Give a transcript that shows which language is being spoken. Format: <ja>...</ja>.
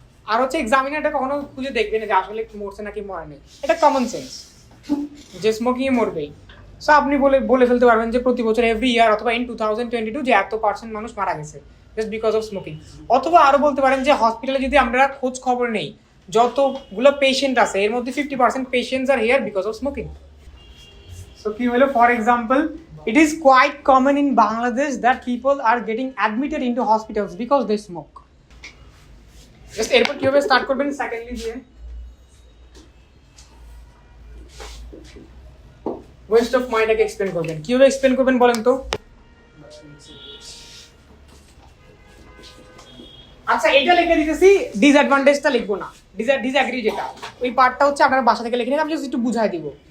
<bn>আর হচ্ছে এক্সামিনারটা কখনো খুঁজে দেখবে না যে আসলে কি মরছে নাকি মরে নেই, এটা কমন সেন্স, যে স্মোকিংয়ে মরবেই। সো আপনি বলে ফেলতে পারবেন যে প্রতি বছর এভরি ইয়ার অথবা ইন 2022 যে এত % মানুষ মারা গেছে</bn> <en>Just because of smoking.</en> <bn>অথবা আরও বলতে পারেন যে হসপিটালে যদি আমরা খোঁজ খবর নেই যতগুলো পেশেন্ট আছে এর মধ্যে 50%</bn> <en>Patients are here because of smoking.</en> <bn>So কি হলো,</bn> <en>For example, it is quite common in Bangladesh that people are getting admitted into hospitals because they smoke.</en> <bn>Just এরপর কিভাবে স্টার্ট করবেন সেকেন্ডলি দিয়ে ওয়েস্ট অফ মানিটাকে এক্সপ্লেন করবেন। কিভাবে explain করবেন বলেন তো? আচ্ছা এটা লিখে দিতেছি, ডিসঅ্যাডভান্টেজটা লিখবো না, ডিসঅ্যাগ্রি যেটা ওই পার্টটা হচ্ছে আপনারা বাসা থেকে লিখে নিন, আমি জাস্ট একটু বুঝাই দিব।</bn>